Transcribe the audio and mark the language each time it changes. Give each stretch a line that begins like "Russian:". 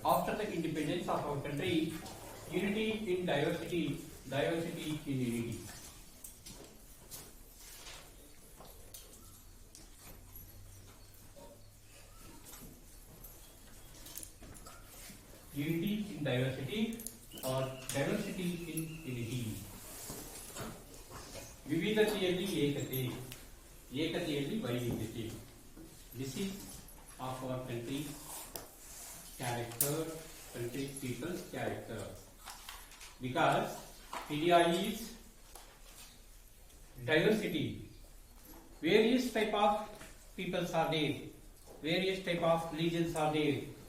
English: After the independence of our country, unity in diversity, diversity in unity. Unity in diversity or diversity in unity.
Kannada: ವಿವಿಧತೆಯಲ್ಲಿ ಏಕತೆ, ಏಕತೆಯಲ್ಲಿ ವೈವಿಧ್ಯತೆ.
English: This is of our country's character, country's people's character. Because India is diversity. Various type of peoples are there. Various type of religions are there.